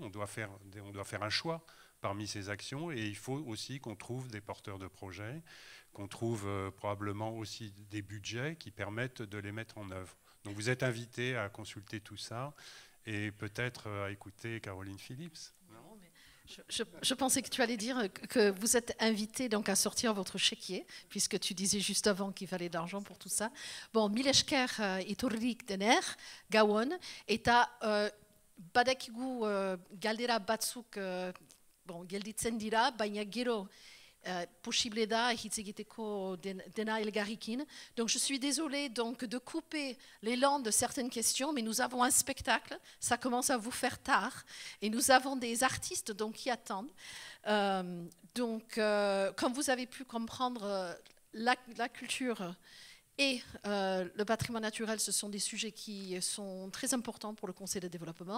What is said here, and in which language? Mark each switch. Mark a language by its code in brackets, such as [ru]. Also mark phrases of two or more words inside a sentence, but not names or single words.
[fr] On doit faire un choix parmi ces actions, et il faut aussi qu'on trouve des porteurs de projets, qu'on trouve probablement aussi des budgets qui permettent de les mettre en œuvre. Donc vous êtes invités à consulter tout ça et peut-être à écouter Caroline Phillips. Non, mais je pensais que tu allais dire que vous êtes invités donc à sortir votre chéquier, puisque tu disais juste avant qu'il fallait de l'argent pour tout ça. Bon, [eu] Milesker iturrik dener, gauan, eta badakigu galdera batzuk bon, gelditzen dira, baina gero possible da hitz egiteko dena elgarrikin. [fr] Donc je suis désolée donc, de couper l'élan de certaines questions, mais nous avons un spectacle, ça commence à vous faire tard, et nous avons des artistes donc, qui attendent. Comme vous avez pu comprendre, la culture et le patrimoine naturel, ce sont des sujets qui sont très importants pour le Conseil de développement.